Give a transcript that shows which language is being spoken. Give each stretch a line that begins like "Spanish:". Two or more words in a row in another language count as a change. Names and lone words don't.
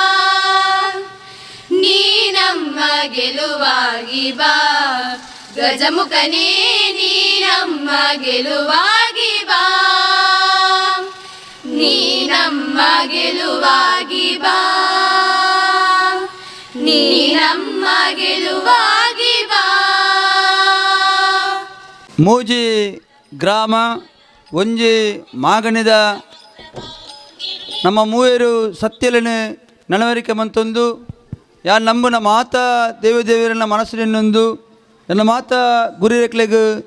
Kannada: ನೀ ನಮ್ಮ ಗೆಲುವಾಗಿ ಬಾ ಗಜಮುಖನೇ, ನೀ ನಮ್ಮ ಗೆಲುವಾಗಿ ಬಾ, ನೀ ನಮ್ಮ ಗೆಲುವಾಗಿ ಬಾ, ನೀ ನಮ್ಮ ಗೆಲುವಾಗಿ ಬಾ.
Tulu: ಮೂಜಿ ಗ್ರಾಮ ಒಂಜಿ ಮಾಗಣಿದ ನಮ್ಮ ಮೂವರು ಸತ್ಯಲನೆ ನಡವಳಿಕೆ ಮಂತೊಂದು ಯಾ ನಂಬುನ ಮಾತ ದೇವದೇವರನ್ನ ಮನಸ್ಸಿನೊಂದು ನನ್ನ ಮಾತ ಗುರಿ ರೆಕ್ಲೆಗ್